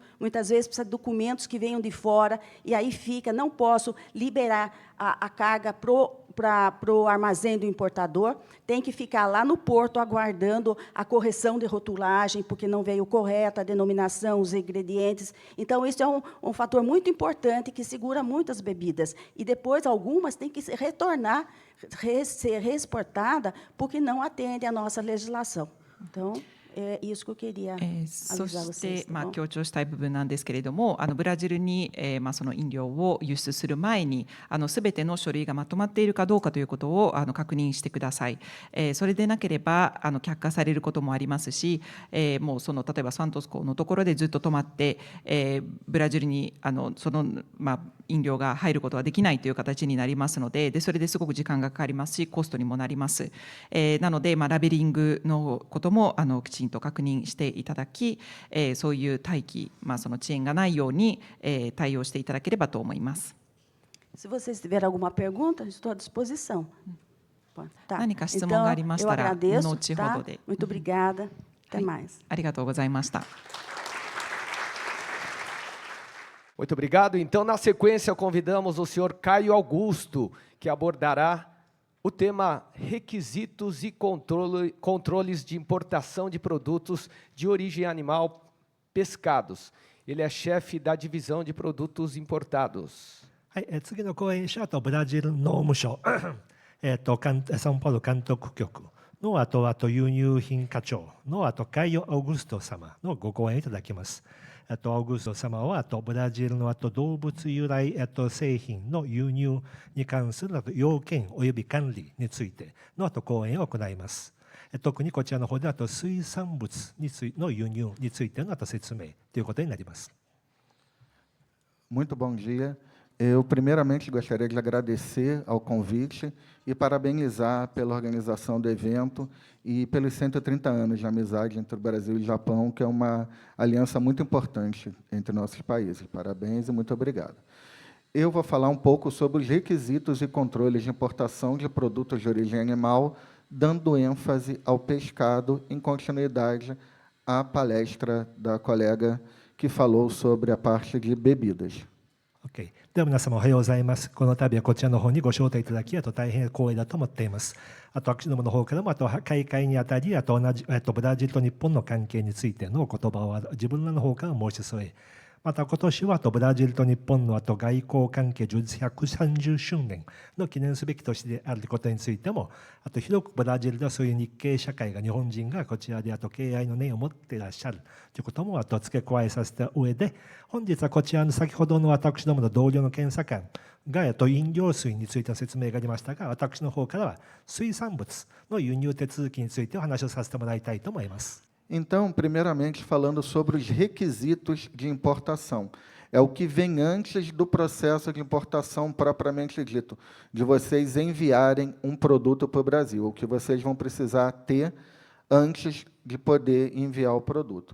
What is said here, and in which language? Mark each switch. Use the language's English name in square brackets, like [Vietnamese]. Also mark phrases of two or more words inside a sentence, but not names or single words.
[Portuguese] Muitas vezes precisa de documentos que venham de fora, e aí fica, não posso liberar a carga para o armazém do importador, tem que ficar lá no porto aguardando a correção de rotulagem, porque não veio correta a denominação, os ingredientes. Então, isso é um fator muito importante que segura muitas bebidas. E depois, algumas têm que retornar, ser reexportada, porque não atende à nossa legislação. Então, é isso que eu queria avisar vocês. [Japanese] そして、強調したい部分なんですけれども、ブラジルに、その飲料を輸出する前にすべての書類がまとまっているかどうかということを確認してください。それでなければ却下されることもありますし、もう例えばサントス港のところでずっと止まって、ブラジルにその飲料が入ることはできないという形になりますので、それですごく時間がかかりますし、コストにもなります。なので、ラベリングのこともきちんと確認していただき、そういう待機、その遅延がないように対応していただければと思います。 [Portuguese] Se vocês tiverem alguma pergunta, estou à disposição. Tá. [Japanese] 何か質問がありましたら、後ほどで。 [Portuguese] Muito obrigada. Até mais. [Japanese] ありがとうございました。 [Portuguese] Muito obrigado. Então, na sequência, convidamos o senhor Caio Augusto, que abordará o tema requisitos e controles de importação de produtos de origem animal pescados. Ele é chefe da divisão de produtos importados. [Japanese] はい、次の講演者はブラジル農務省サンパウロ監督局のあと輸入品課長のカイオ・アウグスト様のご講演いただきます。アウグスト様はブラジルの動物由来製品の輸入に関する要件および管理についての講演を行います。特にこちらの方で水産物の輸入についての説明ということになります。 [Portuguese] Muito bom dia. Eu, primeiramente, gostaria de agradecer ao convite e parabenizar pela organização do evento e pelos 130 anos de amizade entre o Brasil e o Japão, que é uma aliança muito importante entre nossos países. Parabéns e muito obrigado. Eu vou falar um pouco sobre os requisitos e controles de importação de produtos de origem animal, dando ênfase ao pescado, em continuidade à palestra da colega que falou sobre a parte de bebidas. [Japanese] OK。では皆様おはようございます。この度はこちらの方にご招待いただき大変光栄だと思っています。私どもの方からも開会にあたり同じブラジルと日本の関係についての言葉を自分らの方から申し添え、また今年はブラジルと日本の外交関係樹立130周年の記念すべき年であることについても、広くブラジルではそういう日系社会が日本人がこちらで敬愛の念を持っていらっしゃるということも付け加えさせた上で、本日はこちらの先ほどの私どもの同僚の検査官が飲料水についての説明がありましたが、私の方からは水産物の輸入手続きについてお話をさせてもらいたいと思います。 [Portuguese] Então, primeiramente, falando sobre os requisitos de importação. É o que vem antes do processo de importação propriamente dito, de vocês enviarem um produto para o Brasil, o que vocês vão precisar ter antes de poder enviar o produto.